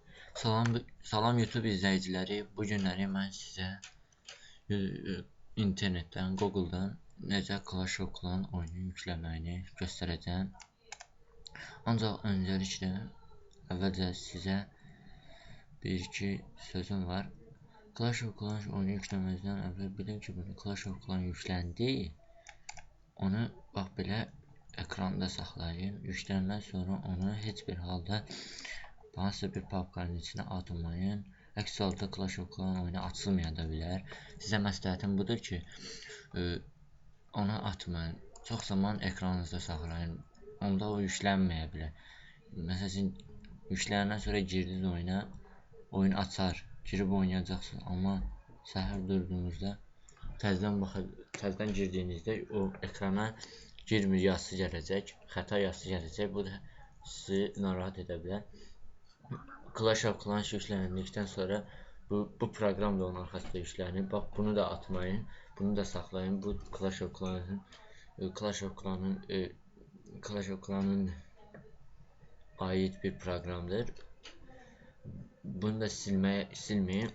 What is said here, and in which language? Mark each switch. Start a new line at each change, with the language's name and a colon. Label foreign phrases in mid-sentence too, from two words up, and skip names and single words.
Azerbaijani: Salam YouTube izləyiciləri. Bu günləri mən sizə internetdən, Google-dan necə Clash of Clans oyunu yükləməyini göstərəcəm. Ancaq öncəliklə əvvəlcə sizə bir-iki sözüm var. Clash of Clans oyunu yükləməzdən əvvəl bilin ki, Clash of Clans yükləndi. Onu bax belə ekranda saxlayın. Yüklənəndən sonra onu heç bir halda hansısa bir papkanın içine atmayın. Əks halda Clash of Clans oyunu açılmaya da bilər. Sizə məsləhətim budur ki, onu atmayın. Çox zaman ekranınızda saxlayın. Onda o yüklənməyə bilər. Məsələn, yüklənəndən sonra girdiniz oyuna, oyun açar, girib oynayacaqsınız. Amma səhər durduğunuzda təzədən girdiyinizdə o ekrana girmir yazısı gələcək, xəta yazısı gələcək. Bu da sizi narahat edə bilər. Clash of Clans yükləndikdən sonra bu proqram da onun arxasında yüklənir. Bax, bunu da atmayın, bunu da saxlayın. Bu Clash of Clans'ın aid bir proqramdır. Bunu da silməyin.